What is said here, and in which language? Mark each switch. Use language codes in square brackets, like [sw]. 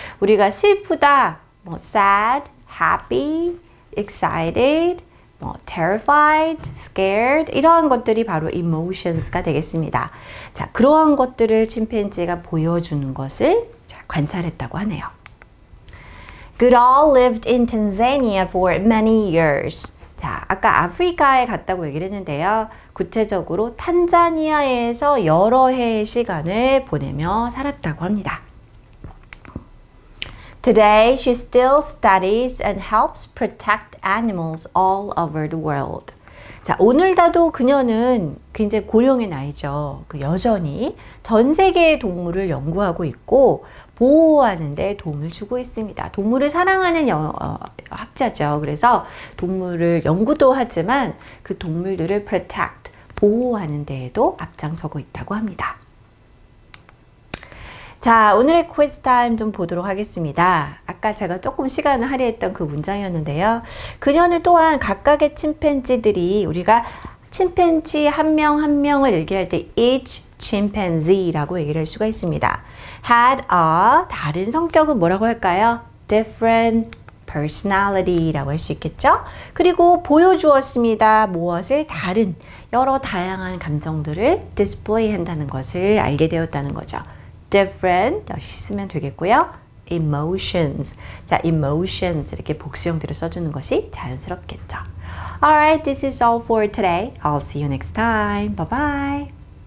[ko] 우리가 슬프다, 뭐 sad, happy, excited, 뭐 terrified, scared 이러한 것들이 바로 emotions가 되겠습니다. 자, 그러한 것들을 침팬지가 보여주는 것을 관찰했다고 하네요. [en] Goodall lived in Tanzania for many years. [ko] 자, 아까 아프리카에 갔다고 얘기를 했는데요. 구체적으로 탄자니아에서 여러 해의 시간을 보내며 살았다고 합니다. [en] Today, she still studies and helps protect animals all over the world. [ko] 자, 오늘다도 그녀는 굉장히 고령의 나이죠. 여전히 전 세계의 동물을 연구하고 있고 보호하는 데 도움을 주고 있습니다. 동물을 사랑하는 학자죠. 그래서 동물을 연구도 하지만 그 동물들을 protect, 보호하는 데에도 앞장서고 있다고 합니다. 자, 오늘의 quiz 타임 좀 보도록 하겠습니다. 아까 제가 조금 시간을 할애했던 그 문장이었는데요. 그녀는 또한 각각의 침팬지들이 우리가 침팬지 한 명 한 명을 얘기할 때 each chimpanzee라고 얘기를 할 수가 있습니다. had a 다른 성격은 뭐라고 할까요? [en] different personality [ko] 라고 할 수 있겠죠? 그리고 보여주었습니다. 무엇을? 다른 여러 다양한 감정들을 display 한다는 것을 알게 되었다는 거죠. different 역시 쓰면 되겠고요. [en] emotions. [ko] 자, emotions 이렇게 복수형들을 써주는 것이 자연스럽겠죠. [en] Alright, this is all for today. I'll see you next time. Bye bye.